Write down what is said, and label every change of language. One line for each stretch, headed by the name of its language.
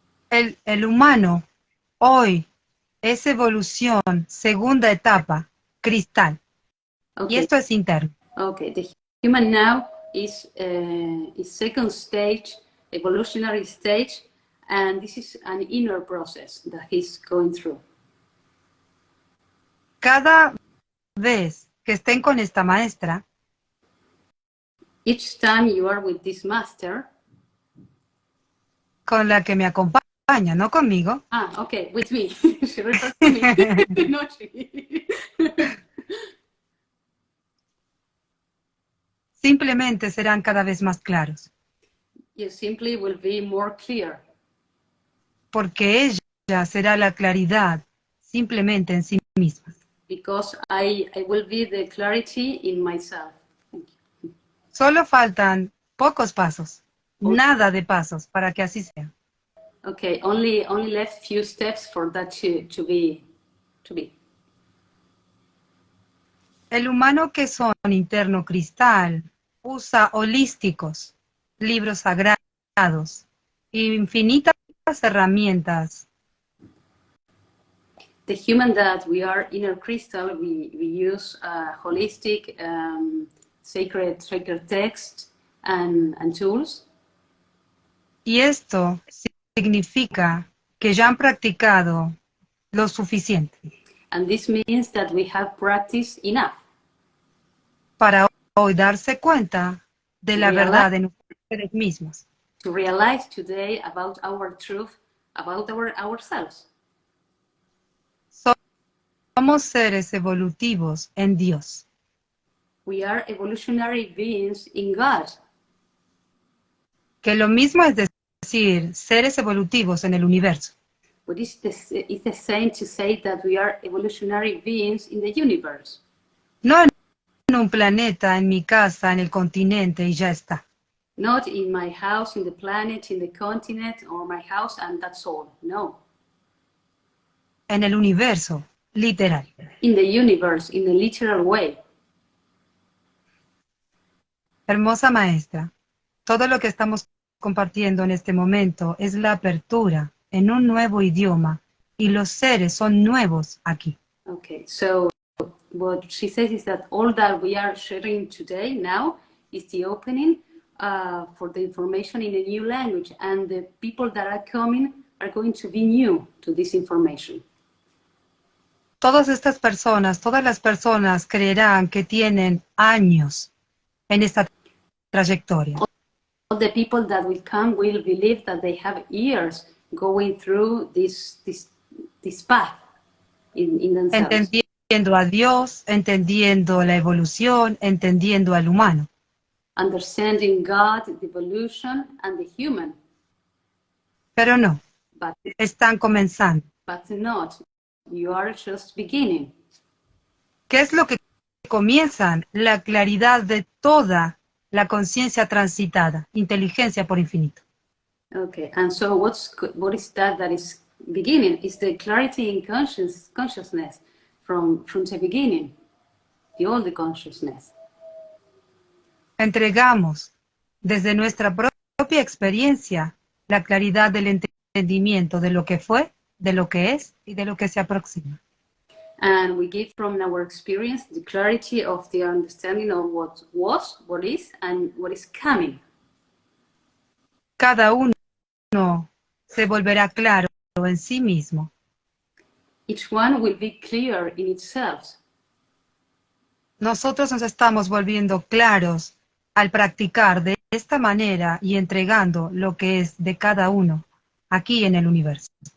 Spanish: El humano hoy es evolución, segunda etapa, cristal.
English: Okay.
Spanish: Y esto es interno.
English: Okay, the human now is second stage, evolutionary stage, and this is an inner process that he's going through.
Spanish: Cada vez que estén con esta maestra,
English: each time you are with this master,
Spanish: con la que me acompaña, no conmigo.
English: Ah, okay, with me. She refers to me. No, she.
Spanish: Simplemente serán cada vez más claros.
English: You simply will be more clear.
Spanish: Porque ella será la claridad simplemente en sí misma.
English: Because I will be the clarity in myself. Thank you.
Spanish: Solo faltan pocos pasos, nada de pasos para que así sea.
English: Okay, only left few steps for that to be.
Spanish: El humano que son interno cristal usa holísticos, libros sagrados, infinitas herramientas.
English: The human that we are inner crystal, we use holistic, sacred texts and tools.
Spanish: Y esto significa que ya han practicado lo suficiente.
English: And this means that we have practiced enough.
Spanish: Para hoy darse cuenta de la verdad de nosotros mismos.
English: To realize today about our truth, about ourselves.
Spanish: Somos seres evolutivos en Dios.
English: We are evolutionary beings in God.
Spanish: Que lo mismo es decir, seres evolutivos en el universo.
English: But it's the same to say that we are evolutionary beings in the universe.
Spanish: No en un planeta, en mi casa, en el continente y ya está.
English: Not in my house, in the planet, in the continent, or my house and that's all.
Spanish: No. En el universo, literal.
English: In the universe, in a literal way.
Spanish: Hermosa maestra, todo lo que estamos compartiendo en este momento es la apertura en un nuevo idioma y los seres son nuevos aquí.
English: Okay, so what she says is that all that we are sharing today now is the opening for the information in a new language, and the people that are coming are going to be new to this information.
Spanish: Todas estas personas, todas las personas creerán que tienen años en esta trayectoria.
English: All the people that will come will believe that they have years going through this path in themselves.
Spanish: Entendiendo a Dios, entendiendo la evolución, entendiendo al humano.
English: Understanding God, the evolution, and the human.
Spanish: Pero no,
English: But
Spanish: están comenzando.
English: not. You are just beginning.
Spanish: ¿Qué es lo que comienzan? La claridad de toda la conciencia transitada, inteligencia por infinito.
English: Okay, and so what is that is beginning? Is the clarity in consciousness from the beginning, all the consciousness.
Spanish: Entregamos desde nuestra propia experiencia la claridad del entendimiento de lo que fue, de lo que es y de lo que se aproxima.
English: And we give from our experience the clarity of the understanding of what was, what is, and what is coming.
Spanish: Cada uno se volverá claro en sí mismo.
English: Each one will be clear in itself.
Spanish: Nosotros nos estamos volviendo claros al practicar de esta manera y entregando lo que es de cada uno aquí en el universo.